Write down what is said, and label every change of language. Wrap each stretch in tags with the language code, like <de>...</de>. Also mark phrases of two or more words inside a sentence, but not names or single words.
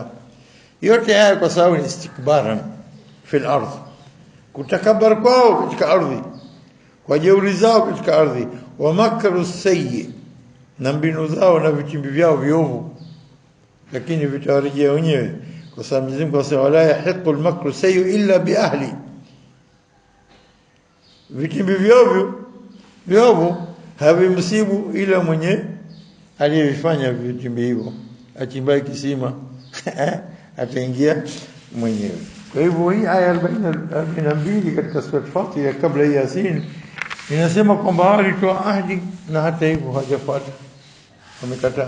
<sw>Yote haya kwa sababu ni</sw> <ar>استكبارا في الأرض,</ar> <sw>kutakabar kwao katika ardhi, kwa jeuri zao katika ardhi,</sw> <ar>ومكر السيء,</ar> <sw>na mbinu zao na vitimbi vyao viovu, lakini vitawarejea wenyewe. Kwa sababu Mwenyezi Mungu anasema</sw> <ar>ولا يحيق المكر السيء إلا بأهله,</ar> <sw>vitimbi viovu havimsibu ila mwenye aliyefanya vitimbi hivyo. Achimbaye kisima ataingia mwenyewe. Kwa hivyo hii aya 42 katika sura Fatir kabla ya Yasin inasema kwamba walitoa ahadi na hata hivyo hawajafuata, wamekataa.</sw>